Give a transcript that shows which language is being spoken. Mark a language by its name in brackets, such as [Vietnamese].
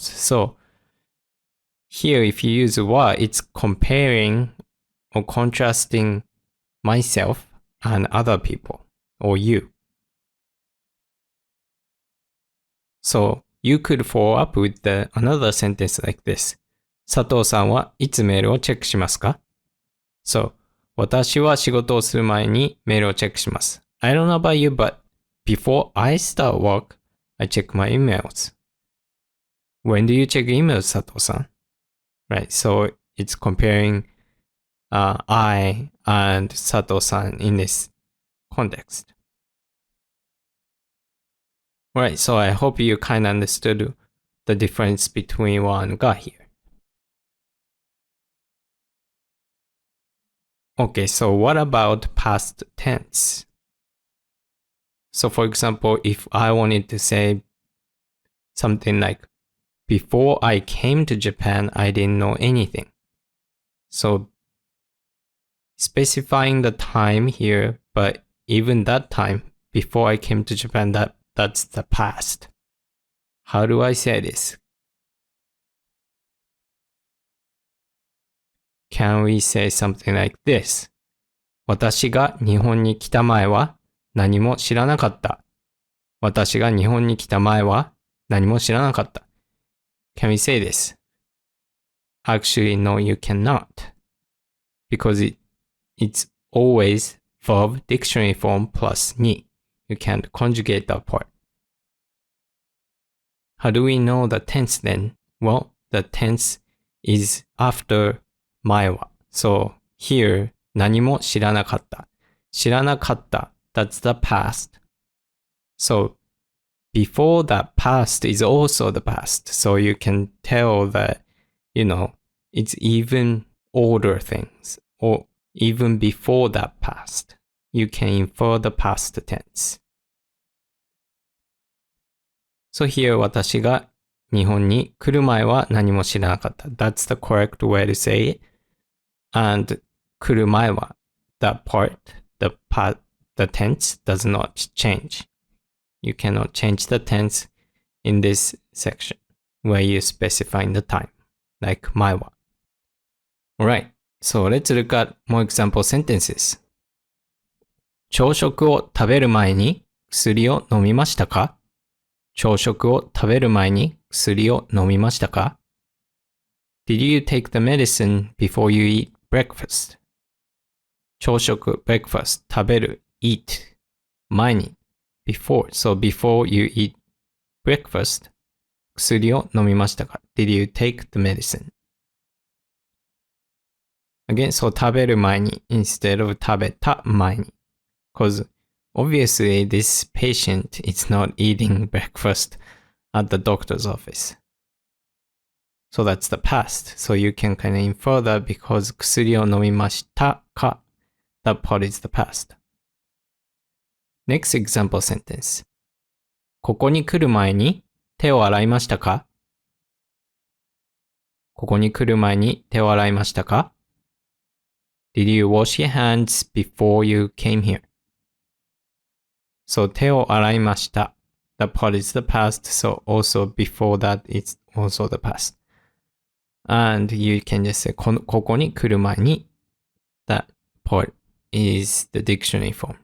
[English] So here if you use wa, it's comparing or contrasting myself and other people or you. So you could follow up with another sentence like this. [Japanese] 佐藤さんはいつメールをチェックしますか?So, 私は仕事をする前にメールをチェックします。 [English] I don't know about you, but before I start work, I check my emails. When do you check emails, 佐藤さん? Right, so it's comparing I and 佐藤さん in this context. Right, so I hope you kind of understood the difference between wa and ga here. Okay, so what about past tense? So for example, if I wanted to say something like, before I came to Japan, I didn't know anything. So specifying the time here, but even that time, before I came to Japan, that's the past. How do I say this? Can we say something like this? [Japanese] 私が日本に来た前は何も知らなかった。私が日本に来た前は何も知らなかった。 [English] Can we say this? Actually, no, you cannot. Because it's always verb dictionary form plus ni. You can't conjugate that part. How do we know the tense then? Well, the tense is after 前は. So here, [Japanese] 何も知らなかった。知らなかった。 [English] That's the past. So before that past is also the past. So you can tell that, it's even older things. Or even before that past. You can infer the past tense. [Japanese] So here 私が日本に来る前は何も知らなかった。 [English] That's the correct way to say it. And [Japanese] 来る前は [English] that part, the tense does not change. You cannot change the tense in this section where you specify the time, like 前は. Alright, so let's look at more example sentences. [Japanese] 朝食を食べる前に薬を飲みましたか? 朝食を食べる前に薬を飲みましたか? [English] Did you take the medicine before you eat breakfast? 朝食 breakfast 食べる eat 前に before. So before you eat breakfast [Japanese] 薬を飲みましたか? [English] Did you take the medicine? Again, so [Japanese] 食べる前に [English] instead of [Japanese] 食べた前に. [English] Because obviously this patient is not eating breakfast at the doctor's office. So that's the past. So you can kind of infer that because [Japanese] 薬を飲みましたか [English] that part is the past. Next example sentence. [Japanese] ここに来る前に手を洗いましたか? ここに来る前に手を洗いましたか? [English] Did you wash your hands before you came here? [Japanese] So 手を洗いました。 [English] The part is the past, so also before that it's also the past. And you can just say [Japanese] ここに来る前に [English] that part is the dictionary form.